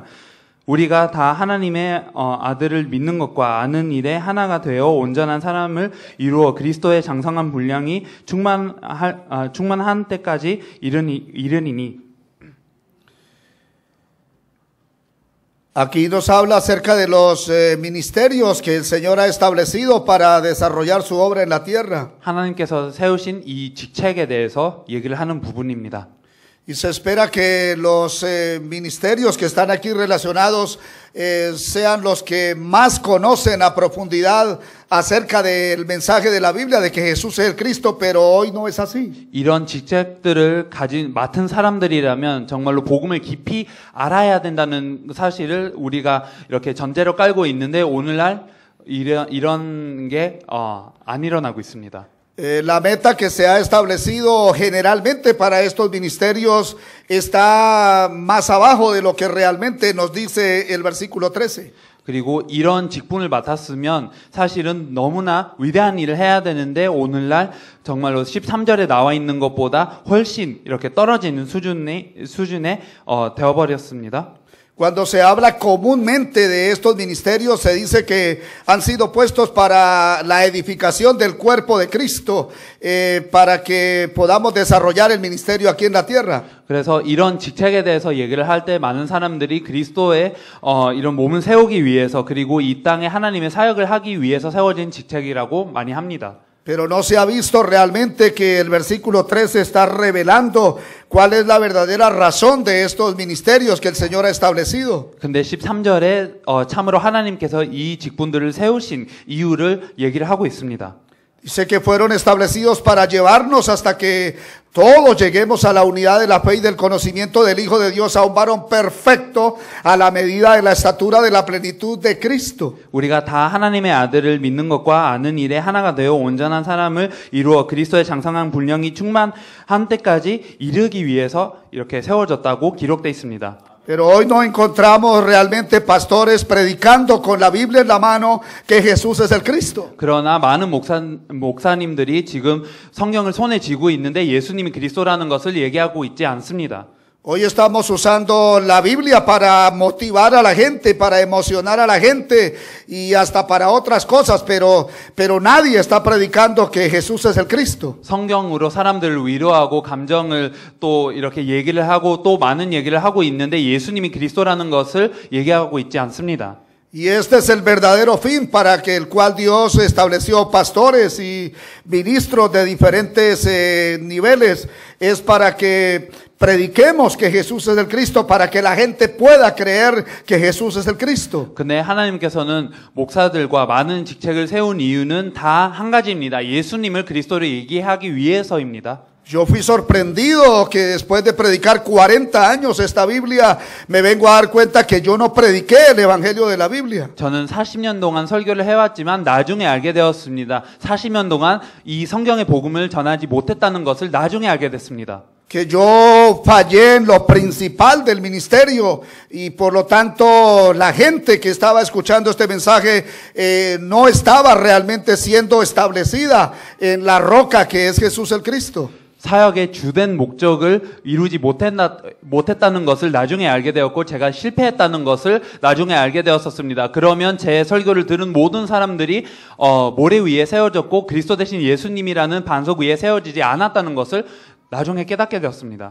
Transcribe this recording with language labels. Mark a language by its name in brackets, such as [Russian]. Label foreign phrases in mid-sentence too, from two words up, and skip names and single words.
[Korean] 우리가 다 하나님의 아들을 믿는 것과 아는 일에 하나가 되어 온전한 사람을 이루어 그리스도의 장성한 분량이 충만한 때까지 이르니니. [Spanish] Aquí nos habla acerca de los ministerios que el Señor ha establecido para desarrollar su obra en la tierra. [Korean] 하나님께서 세우신 이 직책에 대해서 얘기를 하는 부분입니다. [Spanish] Y se espera que los ministerios que están aquí relacionados sean los que más conocen a profundidad acerca del mensaje de la Biblia, de que Jesús es el Cristo, pero hoy no es así. [Korean] 이런 직책들을 맡은 사람들이라면 정말로 복음을 깊이 알아야 된다는 사실을 우리가 이렇게 전제로 깔고 있는데 오늘날 이런 게 안 일어나고 있습니다. [Spanish] La meta que se ha establecido generalmente para estos ministerios está más abajo de lo que realmente nos dice el versículo 13. [Korean] 그리고 이런 직분을 맡았으면 사실은 너무나 위대한 일을 해야 되는데 오늘날 정말로 13절에 나와 있는 것보다 훨씬 이렇게 떨어지는 수준에 되어버렸습니다. [Spanish] Cuando se habla comúnmente de estos ministerios, se dice que han sido puestos para la edificación del cuerpo de Cristo, para que podamos desarrollar el ministerio aquí en la tierra. [Korean] 그래서 이런 직책에 대해서 얘기를 할 때 많은 사람들이 그리스도의 이런 몸을 세우기 위해서 그리고 이 땅에 하나님의 사역을 하기 위해서 세워진 직책이라고 많이 합니다. [Spanish] Pero no se ha visto realmente que el versículo 13 está revelando cuál es la verdadera razón de estos ministerios que el Señor ha establecido. [Korean] 근데 13절에 참으로 하나님께서 이 직분들을 세우신 이유를 얘기를 하고 있습니다. [Spanish] Dice que fueron establecidos para llevarnos hasta que todos lleguemos a la unidad de la fe y del conocimiento del Hijo de Dios, a un varón perfecto a la medida de la estatura de la plenitud de Cristo. [Korean] 우리가 다 하나님의 아들을 믿는 것과 아는 일에 하나가 되어 온전한 사람을 이루어 그리스도의 장성한 분량이 충만한 때까지 이르기 위해서 이렇게 세워졌다고 기록되어 있습니다. [Spanish] Pero hoy no encontramos realmente pastores predicando con la Biblia en la mano que Jesús es el Cristo. [Korean] 그러나 많은 목사님들이 지금 성경을 손에 쥐고 있는데 예수님이 그리스도라는 것을 얘기하고 있지 않습니다. [Spanish] Hoy estamos usando la Biblia para motivar a la gente, para emocionar a la gente y hasta para otras cosas, pero nadie está predicando que Jesús es el Cristo. [Korean] 성경으로 사람들을 위로하고 감정을 또 이렇게 얘기를 하고 또 많은 얘기를 하고 있는데 예수님이 그리스도라는 것을 얘기하고 있지 않습니다. [Spanish] Y este es el verdadero fin para que el cual Dios estableció pastores y ministros de diferentes niveles, es para que prediquemos que Jesús es el Cristo, para que la gente pueda creer que Jesús es el Cristo. [Korean] 근데 하나님께서는 목사들과 많은 직책을 세운 이유는 다 한 가지입니다. 예수님을 그리스도로 얘기하기 위해서입니다. [Spanish] Yo fui sorprendido que después de predicar 40 años esta Biblia, me vengo a dar cuenta que yo no prediqué el Evangelio de la Biblia. [Korean] 저는 40년 동안 설교를 해왔지만 나중에 알게 되었습니다. 40년 동안 이 성경의 복음을 전하지 못했다는 것을 나중에 알게 됐습니다. [Spanish] que yo fallé en lo principal del ministerio y por lo tanto la gente que estaba escuchando este mensaje no estaba realmente siendo establecida en la roca que es Jesús el Cristo. [Korean] 사역의 주된 목적을 이루지 못했다는 것을 나중에 알게 되었고 제가 실패했다는 것을 나중에 알게 되었었습니다. 그러면 제 설교를 들은 모든 사람들이 모래 위에 세워졌고 그리스도 대신 예수님이라는 반석 위에 세워지지 않았다는 것을 나중에 깨닫게 되었습니다.